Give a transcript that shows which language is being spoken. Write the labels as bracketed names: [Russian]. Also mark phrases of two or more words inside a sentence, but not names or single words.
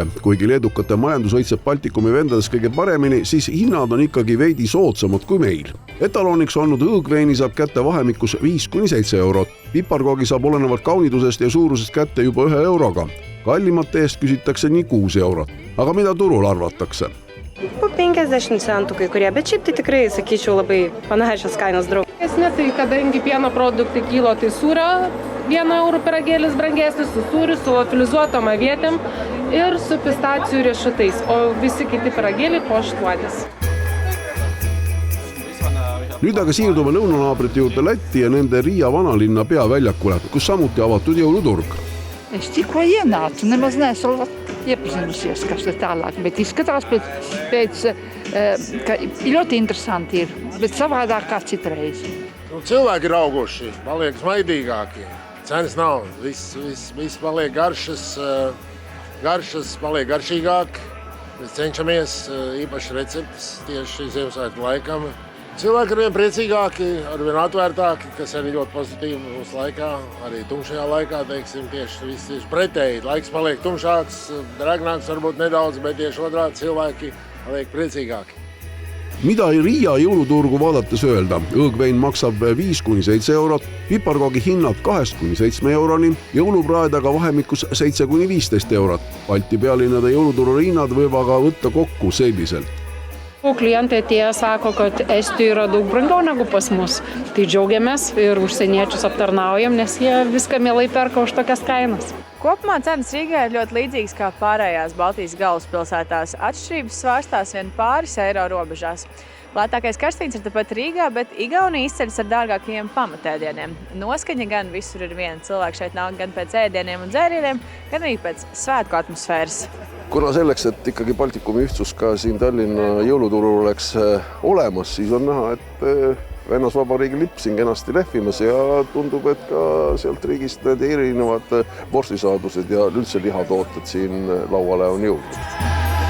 [Estonian] Kuigi leedukate majandus õitseb Baltikumi vendades kõige paremini, siis hinnad on ikkagi veidi soodsamad kui meil. Etaloniks olnud õõgveini saab kätte vahemikus 5-7 eurot. Piparkoogi saab olenevalt kaunidusest ja suurusest kätte juba 1 euroga. Kallimate eest küsitakse nii 6 eurot. Aga mida turul arvatakse? [Lithuanian] По 50 centų kai kurie, bet šiaip tai tikrai, sakyčiau, labai panašios kainos draug. Tai kadangi pieno produktai kilo, tai sūrio 1 eurų pyragėlis brangesnis, su sūriu, su liofilizuotom avietėm ir su pistacijų riešutais, o visi kiti pyragėliai po 8. [Estonian] Nüüd aga siirdume lõunanaabrite juurde Lätti ja nende Riia vanalinna peaväljakule, kus samuti avatud jõuluturg. [Latvian] Tikko ienācu, nemaz neesmu iepazinusies, kas te tālāk, bet izskatās pēc ka ļoti interesanti ir, bet savādāk kā citreiz. Cilvēki ir auguši, paliek smaidīgāki, cenas nav, viss paliek garšas paliek garšīgāk, mēs cenšamies īpaši receptes tieši Ziemassvētku laikam. Cilvēki ir vien priecīgāki, arvien atvērtāki, kas arī ļoti pozitīvi mūsu laikā, arī tumšajā laikā, teiksim, tieši pretēji. Laiks paliek tumšāks, dragnāks varbūt nedaudz, bet tieši otrādi cilvēki paliek priecīgāki. [Estonian] Mida Riia jõuluturgu vaadates öelda? Õõgvein maksab 5-7 eurot, piparkoogi hinnad 2-7 euroni, jõulupraed aga vahemikus 7-15 eurot. Balti pealinnade jõuluturu hinnad võib aga võtta kokku selliselt. [Lithuanian] Klientai atėję sako, kad Estijoje yra daug brangiau negu pas mus. Tai džiaugiamės ir užsieniečius aptarnaujam, nes jie viską mielai perka už tokias kainas. [Latvian] Kopumā cenas Rīgā ir ļoti līdzīgas kā pārējās Baltijas galvaspilsētās. Atšķirības svārstās vien pāris eiro robežās. Lētākais karstīns ir tepat Rīgā, bet Igaunija izceļas ar dārgākajiem pamatēdieniem. Noskaņa gan visur ir viena. Cilvēki šeit nāk gan pēc ēdieniem un dzērieniem, gan arī pēc svētku atmosfēras. [Estonian] Kuna selleks, et ikkagi Baltikumi ühtsus ka siin Tallinna jõuluturul oleks olemas, siis on näha, et Venäjavabariigi lipp siin kenasti lehvimas ja tundub, et ka sealt riigist need erinevad vorstisaadused ja üldse lihatooted siin lauale on jõudnud.